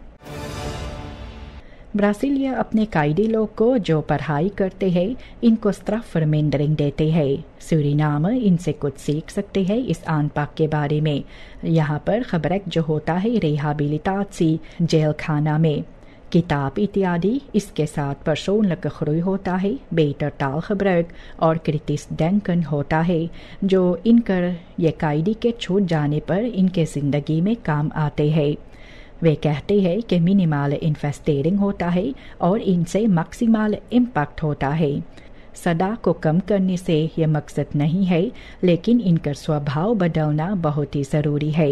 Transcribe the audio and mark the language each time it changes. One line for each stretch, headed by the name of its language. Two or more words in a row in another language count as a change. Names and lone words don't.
Caribbean Hindustani: ब्राज़ीलिया अपने कायदी लोग को जो पढ़ाई करते हैं इनको
Dutch: straf vermindering
Caribbean Hindustani: देते हैं। सूरीनाम इनसे कुछ सीख सकते हैं इस आनपाक के बारे में। यहाँ पर खबरें जो होता है रिहाबिलिटासी जेल खाना में किताब इत्यादि इसके साथ
Dutch: persoonlijke groei
Caribbean Hindustani: होता है,
Dutch: beter taalgebruik
Caribbean Hindustani: और
Dutch: kritisch denken
Caribbean Hindustani: होता है जो इनकर ये कायदे के छूट जाने पर इनके ज़िंदगी में काम आते हैं। वे कहते हैं कि
English: minimal investing
Caribbean Hindustani: होता है और इनसे
English: maximal impact
Caribbean Hindustani: होता है। सदा को कम करने से यह मकसद नहीं है, लेकिन इनका स्वभाव बदलना बहुत ही ज़रूरी है।